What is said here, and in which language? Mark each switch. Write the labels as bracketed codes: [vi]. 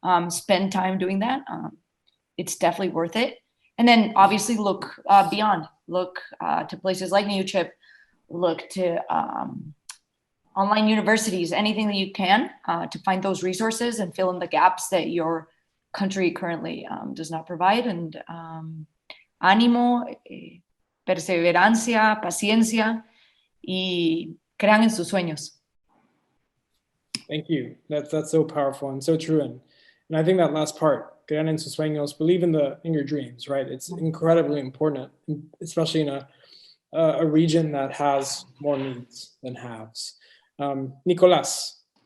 [en] Spend time doing that. It's definitely worth it. And then obviously look beyond. Look to places like NewChip. Look to online universities, anything that you can to find those resources and fill in the gaps that your country currently does not provide. [es] And ánimo, perseverancia, paciencia, y crean en sus sueños. [en] Thank you. That's so powerful and so true. And I think that last part, [es] crean en sus sueños, [en] believe in your dreams, right? It's incredibly important, especially in a region that has more needs than haves. Nicolas.